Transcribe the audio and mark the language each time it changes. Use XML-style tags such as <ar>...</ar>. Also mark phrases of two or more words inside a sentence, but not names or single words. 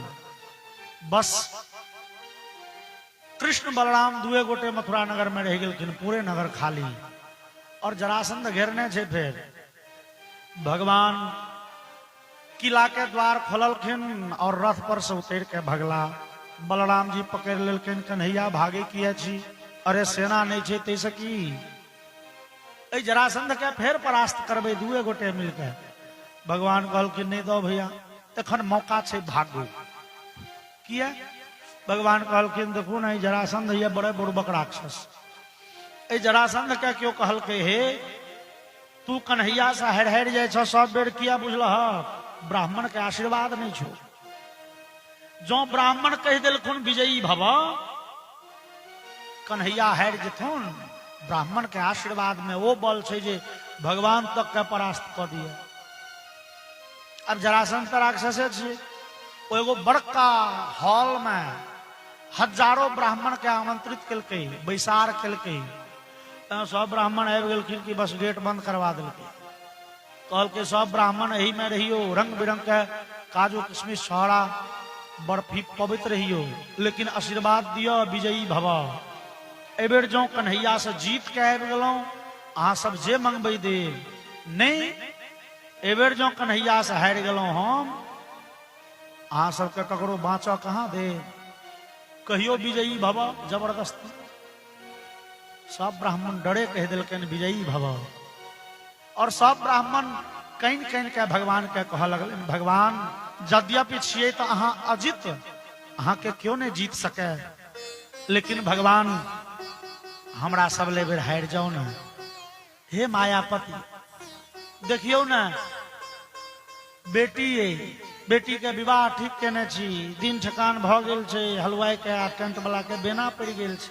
<mai>बस कृष्ण बलराम दुए गोटे मथुरा नगर में रह गेलखिन, पूरे नगर खाली। और जरासंध घेरने छे। फिर भगवान किला के द्वार खोललखिन और रथ पर से उतर के भगला। बलराम जी पकड़ लेलखिन, कन्हैया भागे किया छी? अरे सेना नहीं छे तैसे की? ए जरासंध के फेर परास्त करबे दुए गोटे मिलके। भगवान कहलखिन नहीं दो भैया, एखन मौका छे, भागो। किया? भगवान कहलखिन देखू नहीं जरासंध ये बड़े बुड़बक राक्षस। ए जरासंध के क्यों कहलके हे तू कन्हैया से हर हर जाय छ, सब बेर किया बुझलह? ब्राह्मण के आशीर्वाद नहीं छो। जो ब्राह्मण कह दिलखुन विजयी भव, कन्हैया हार जेथुन। ब्राह्मण के आशीर्वाद में वो बल छे जे भगवान तक के परास्त क दिए। अब जरासंध राक्षसे छे। एगो बड़का हॉल में हजारों ब्राह्मण के आमंत्रित कलके, बैसार कलके। सब ब्राह्मण आबि गेलखिन कि बस गेट बंद करवा दिलके। कहलके सब ब्राह्मण यही में रहियो, रंग बिरंग के काजू किशमिश छड़ा बर्फी पवित्र रहियो, लेकिन आशीर्वाद दियो विजयी भव। एबेर जो कन्हैया से जीत के आबि गेलौं, अहाँ सब जे मंगबै देब। नहीं, एबेर जो कन्हैया से हारि गेलौं हम, अहाँ सबके ककरो बाँचऽ कहाँ दे। कहियो विजयी भव जबरदस्ती। सब ब्राह्मण डरे कह दिलकन विजयी भव। और सब ब्राह्मण कहीं कहीं के भगवान के कह लगल, भगवान यद्यपि छिए तो अहाँ अजित, अहाँ के क्यों नहीं जीत सके, लेकिन भगवान हमरा सब ले बेर हारि जाओ न। हे मायापति देखियो न, बेटी के विवाह ठीक केने छी, दिन ठकान भ गेल छै, हलवाई के आ टेंट वाला के बेना पड़ गेल छै।</mai>